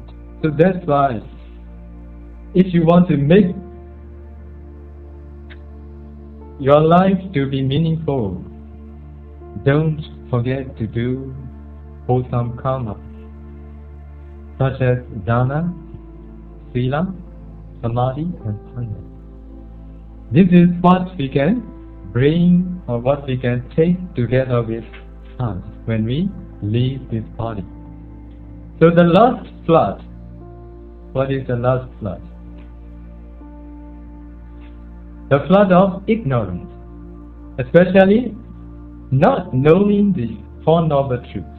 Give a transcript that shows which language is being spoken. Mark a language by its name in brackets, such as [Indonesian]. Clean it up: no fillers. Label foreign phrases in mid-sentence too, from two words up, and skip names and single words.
[English] So that's why, if you want to make your life to be meaningful, don't forget to do wholesome karma, such as [Pali] dana, sila, samadhi, [English] and panya. This is what we can bring, or what we can take together with us when we leave this body. So the last flood, what is the last flood? The flood of ignorance, especially not knowing the Four Noble Truths.